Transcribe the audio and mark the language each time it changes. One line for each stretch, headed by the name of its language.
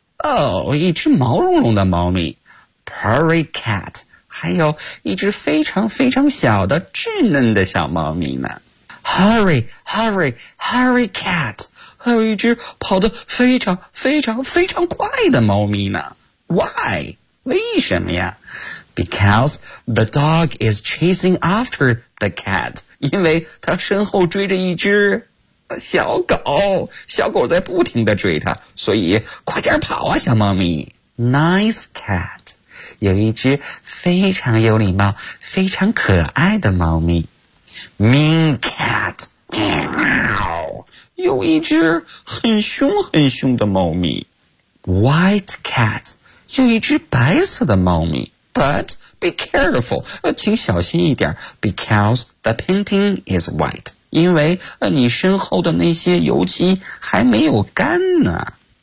Chinese: 哦，一只毛茸茸的猫咪。
English: Furry cat.
Chinese: 还有一只非常非常小的稚嫩的小猫咪呢。
English: Hurry, hurry, hurry cat.
Chinese: 还有一只跑得非常非常非常快的猫咪呢。
English: Why?
Chinese: 为什么呀？
English: Because the dog is chasing after the cat.
Chinese: 因为他身后追着一只小狗，小狗在不停地追他，所以快点跑啊，小猫咪。
English: Nice cat.
Chinese: 有一只非常有礼貌，非常可爱的猫咪。
English: Mean cat.
Chinese: 喵，有一只很凶很凶的猫咪。
English: White cat.
Chinese: 有一只白色的猫咪。
English: But be careful,
Chinese: 请小心一点
English: because the painting is white.
Chinese: 因为你身后的那些油漆还没有干呢。